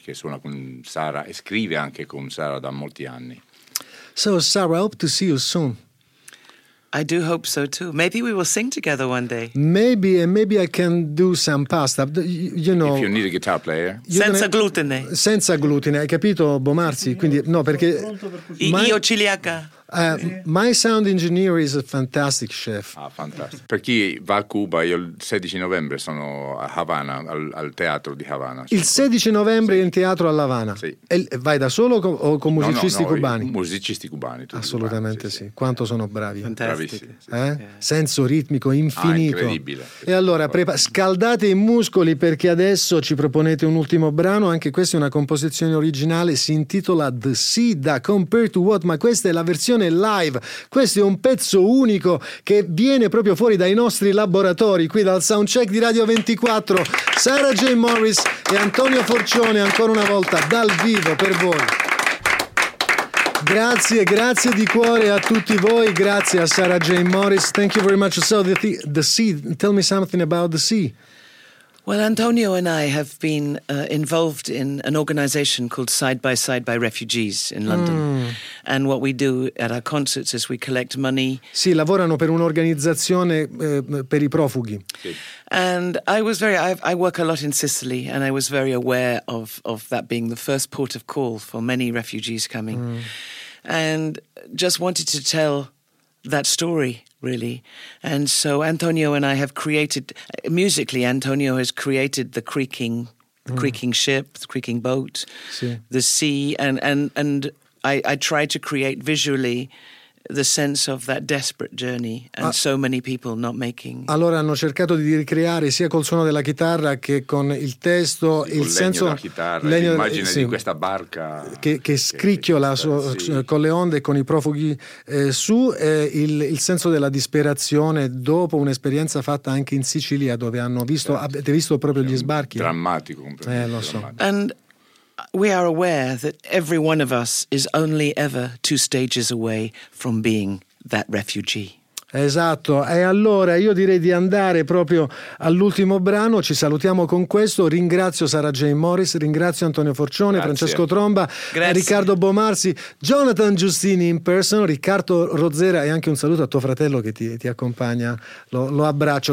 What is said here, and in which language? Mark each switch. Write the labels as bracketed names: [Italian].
[Italian] che suona con Sara e scrive anche con Sara da molti anni. [English] So Sara, I hope to see you soon. I do hope so too. Maybe we will sing together one day. Maybe, and maybe I can do some pasta. You know, if you need a guitar player. [Italian] Senza glutine. Senza glutine, hai capito, Bomarzi? Quindi, no, perché... Io celiaca. [English] My sound engineer is a fantastic chef. [Italian] Ah, fantastico. Per chi va a Cuba, io il 16 novembre sono a Havana, al teatro di Havana. Il 16 novembre, sì, in teatro a La Habana. Sì. E vai da solo o con musicisti cubani? Musicisti cubani. Assolutamente cubani, sì. Quanto sono bravi. Fantastici. Senso ritmico infinito. Ah, incredibile. E allora, scaldate i muscoli, perché adesso ci proponete un ultimo brano. Anche questa è una composizione originale. Si intitola The Sea da Compared to What, ma questa è la versione live. Questo è un pezzo unico che viene proprio fuori dai nostri laboratori qui dal soundcheck di Radio 24. Sarah J. Morris e Antonio Forcione, ancora una volta dal vivo per voi. Grazie, grazie di cuore a tutti voi, grazie a Sarah J. [English] Morris. Thank you very much. So the sea, tell me something about the sea. Well, Antonio and I have been involved in an organization called Side by Side by Refugees in London. Mm. And what we do at our concerts is we collect money. [Italian] Sì, lavorano per un'organizzazione per i profughi. [English] And I work a lot in Sicily, and I was very aware of that being the first port of call for many refugees coming. Mm. And just wanted to tell that story, really. And so Antonio and I have created, musically, Antonio has created the creaking, creaking ship, the creaking boat, [Italian] sì, [English] the sea, and I try to create visually the sense of that desperate journey and so many people not making. [Italian] Allora hanno cercato di ricreare sia col suono della chitarra che con il testo, sì, il senso, legno della chitarra, legno, l'immagine, sì, di questa barca che scricchiola con le onde e con i profughi su, il senso della disperazione dopo un'esperienza fatta anche in Sicilia, dove hanno visto, sì, avete visto proprio gli sbarchi, drammatico, completamente lo so, drammatico. [English] And we are aware that every one of us is only ever two stages away from being that refugee. [Italian] Esatto, e allora io direi di andare proprio all'ultimo brano. Ci salutiamo con questo. Ringrazio Sarah J. Morris, ringrazio Antonio Forcione, grazie, Francesco Tromba, grazie, Riccardo Bomarsi, Jonathan Giustini in person, Riccardo Rozzera, e anche un saluto a tuo fratello che ti accompagna. Lo abbraccio.